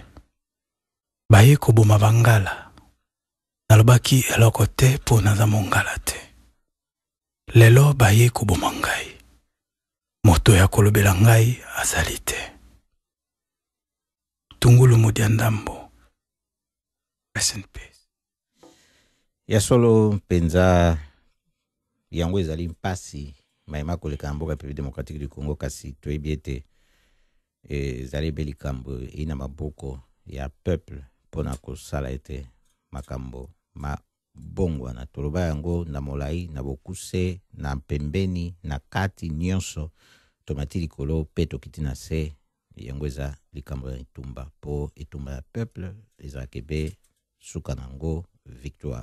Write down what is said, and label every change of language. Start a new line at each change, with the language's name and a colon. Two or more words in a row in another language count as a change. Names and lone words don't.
Lingala: Baye koboma bangala nalobaki eloko te mpo naza mongala te. Lelo baye koboma ngai moto ya kolobela ngai azali te. Tungulu Mudia Ndambo.
English: Rest in peace.
Lingala: Ya solo penza yango ezali mpasi mayema koleka mboka République démocratique du Congo kasi toyebi ete ezali be likambo ina maboko ya peuple mpona kosala ete makambo mabongwana toloba yango na molai na bokuse na pembeni na kati nyonso tomati likolo mpe tokiti na se yango eza likambo ya etumba mpo etumba ya peuple ezalaki be suka nango victoire.